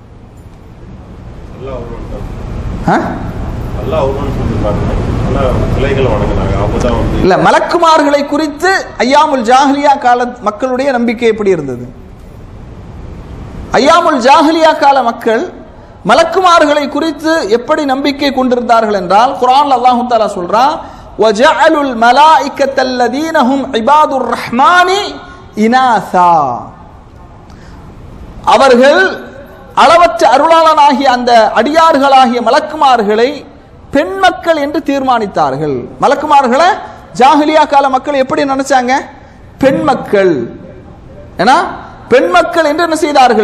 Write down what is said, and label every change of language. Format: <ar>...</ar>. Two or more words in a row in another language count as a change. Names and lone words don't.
<ta>இல்ல, மலக்குமார்களை குறித்து</ta> <ar>أيام الجاهلية</ar> <ta>கால மக்களுடைய நம்பிக்கை எப்படி இருந்தது?</ta> <ar>أيام الجاهلية</ar> <ta>கால மக்கள் மலக்குமார்களை குறித்து எப்படி நம்பிக்கை கொண்டிருந்தார்கள் என்றால், குர்ஆன்ல</ta> <ar>الله تعالى</ar> <ta>சொல்றான்,</ta> <ar>وَجَعَلُوا الْمَلَائِكَةَ الَّذِينَ هُمْ عِبَادُ الرَّحْمَنِ إِنَاثًا,</ar> <ta>அவர்கள் அளவற்ற அருளாளனாகிய அந்த அடியார்களாகிய மலக்குமார்களை பெண் மக்கள் என்று தீர்மானித்தார்கள். மலக்குமார்களை ஜாஹிலியா கால மக்கள் எப்படி நினைச்சாங்க? பெண் மக்கள். ஏன்னா பெண் மக்கள் என்று என்ன செய்தார்கள்?</ta>